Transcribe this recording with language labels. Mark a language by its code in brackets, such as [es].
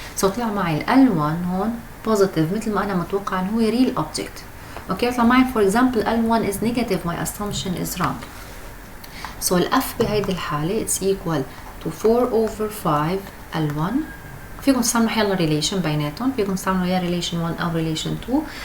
[ar] so طلع معي ال L1 هون positive مثل ما أنا متوقع إنه هو real object. [en] okay [ar] طلع معي [en] for example L1 is negative my assumption is wrong so [ar] ال F بهيدي الحالة [en] it's equal to 4 over 5 L1 [ar] فيكم تستعملوا يلا ريليشن بيناتهم، فيكم تستعملوا يا ريليشن 1 او ريليشن 2.